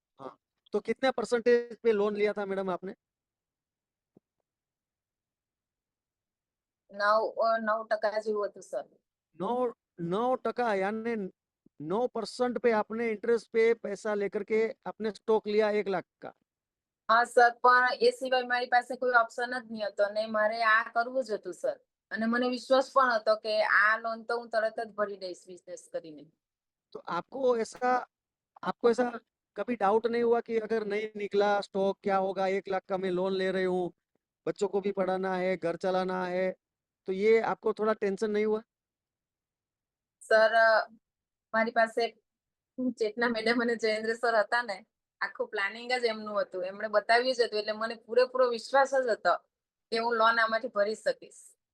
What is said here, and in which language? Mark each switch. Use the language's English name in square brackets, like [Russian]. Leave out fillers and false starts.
[Hindi] हाँ, तो कितने परसेंटेज पे लोन लिया था मैडम आपने? [Gujarati] 9% જેવું હતું સર. [Hindi] 9% यानी 9% पे आपने इंटरेस्ट पे पैसा लेकर के आपने स्टॉक लिया 1 लाख का। [Gujarati] હા સર, પણ એ સિવાય મારી પાસે કોઈ ઓપ્શન જ નહીં હતો અને મારે આ કરવું જ હતું સર. અને મને વિશ્વાસ પણ હતો કે આ લોન તો હું તરત જ ભરી દઈશ બિઝનેસ કરીને. [Hindi] तो आपको ऐसा कभी डाउट नहीं हुआ कि अगर नहीं निकला स्टॉक क्या होगा, 1 लाख का मैं लोन ले रही हूँ, बच्चों को भी पढ़ाना है, घर चलाना है, तो ये आपको थोड़ा टेंशन नहीं हुआ? [Gujarati] સર, મારી પાસે ચેતના મેડમ અને જયેન્દ્ર સર હતા ને, આખું પ્લાનિંગ જ એમનું હતું. એમણે બતાવ્યું જ હતું એટલે મને પૂરેપૂરો વિશ્વાસ જ હતો કે હું લોન આમાંથી ભરી શકીશ.